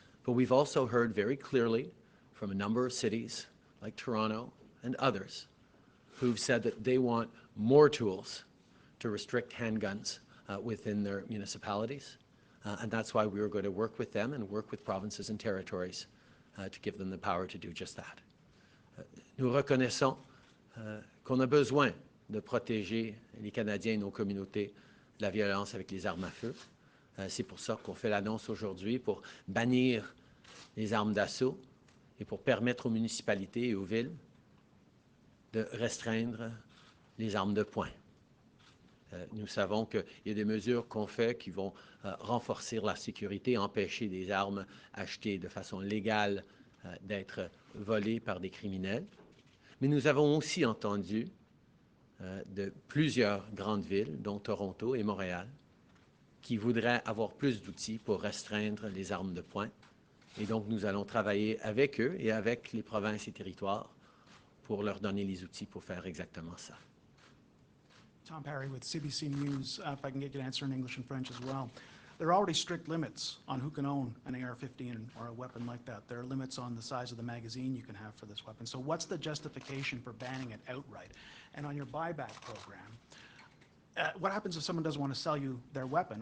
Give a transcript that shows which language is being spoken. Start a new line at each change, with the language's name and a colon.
English: But we've also heard very clearly from a number of cities like Toronto and others who've said that they want more tools to restrict handguns within their municipalities. And that's why we are going to work with them and work with provinces and territories to give them the power to do just that.
French: Nous reconnaissons qu'on a besoin de protéger les Canadiens et nos communautés de la violence avec les armes à feu. C'est pour ça qu'on fait l'annonce aujourd'hui pour bannir les armes d'assaut et pour permettre aux municipalités et aux villes de restreindre les armes de poing. Nous savons qu'il y a des mesures qu'on fait qui vont renforcer la sécurité, empêcher des armes achetées de façon légale d'être volées par des criminels. Mais nous avons aussi entendu de plusieurs grandes villes, dont Toronto et Montréal, qui voudraient avoir plus d'outils pour restreindre les armes de poing. Et donc, nous allons travailler avec eux et avec les provinces et territoires pour leur donner les outils pour faire exactement ça.
English: Tom Parry with CBC News. If I can get you to answer in English and French as well. There are already strict limits on who can own an AR-15 or a weapon like that. There are limits on the size of the magazine you can have for this weapon. So what's the justification for banning it outright? And on your buyback program, what happens if someone doesn't want to sell you their weapon?